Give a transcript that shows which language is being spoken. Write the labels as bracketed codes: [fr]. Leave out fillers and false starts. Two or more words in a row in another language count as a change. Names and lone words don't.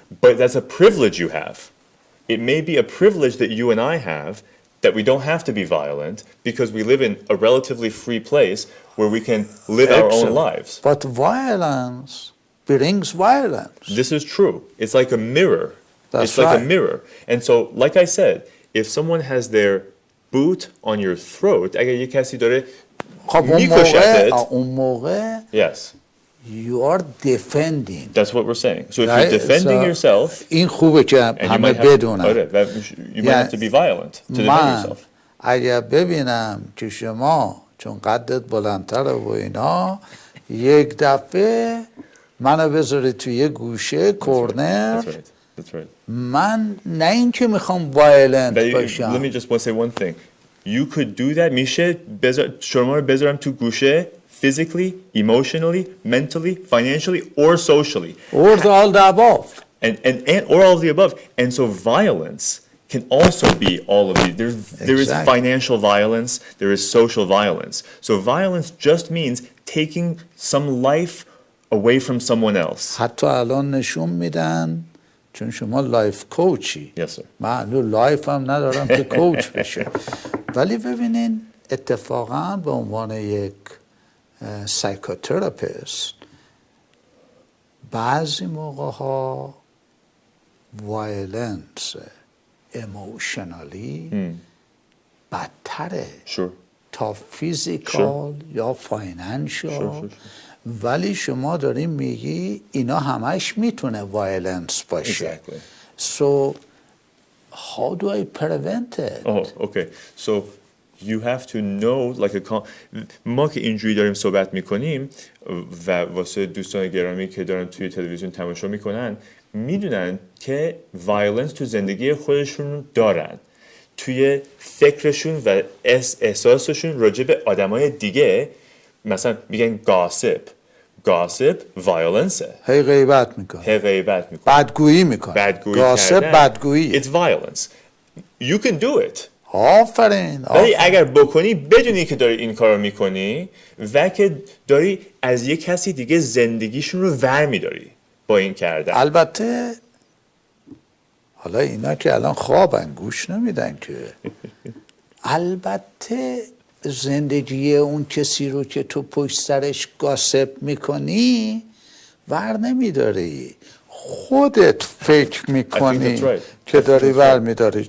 [en] But that's a privilege you have. It may be a privilege that you and I have that we don't have to be violent because we live in a relatively free place where we can live our own lives. But violence brings violence. This is true. It's like a mirror. That's it's like right. a mirror. And so, like I said, if someone has their boot on your throat, [fa] اگر یک کسی داره میکشتت. اون موقع [en] Yes. You are defending. That's what we're saying. So if you're defending yourself, [fa] این خوبه که همه بدونن. [en] You might have to be violent to defend yourself. [fa] اگر ببینم که شما چون قدت بلندتره و اینا یک دفعه منو بذاری توی یه گوشه کورنر. [en] That's right. [fa] من نه این که میخوام وایلنت باشم. [en] Let me just say one thing. You could do that. [fa] میشه شما رو بذارم تو گوشه [en] physically, emotionally, mentally, financially, or socially. Or all the above. And or all of the above. And so violence can also be all of these. There is financial violence, there is social violence. So violence just means taking some life away from someone else. [fa] حتی الان نشون میدن چون شما [en] life coach. Yes, sir. [fa] من لایف هم ندارم که کوچ بشه. ولی ببینین اتفاقا به عنوان یک سایکوتراپیست بعضی موقع ها [en] violence emotionally [fa] بدتره تا فیزیکال یا فاینانشال. ولی شما داریم میگی اینا همش میتونه وایلنس باشه. [en] So how do I prevent it? Oh, okay. So you have to know like [fa] ما که اینجوری داریم صحبت میکنیم و واسه دوستان گرامی که دارن توی تلویزیون تماشا میکنن میدونن که وایلنس تو زندگی خودشون دارن، توی فکرشون و احساسشون راجع به آدمای دیگه. مثلا میگن [en] gossip violence. [fa] هی غیبت میکنه. بدگویی میکنه. گاسپ بدگویی. [en] It's violence. You can do it. [fa] آفرین. ولی اگر بکنی بدونی که داری این کارو میکنی و که داری از یک کسی دیگه زندگیشون رو ور میداری با این کردن. البته حالا اینا که الان خوابن گوش نمیدن که البته زندگی اون کسی رو که تو پشت سرش گاسپ میکنی ور نمیداری، خودت فکر میکنی که داری ور میداری.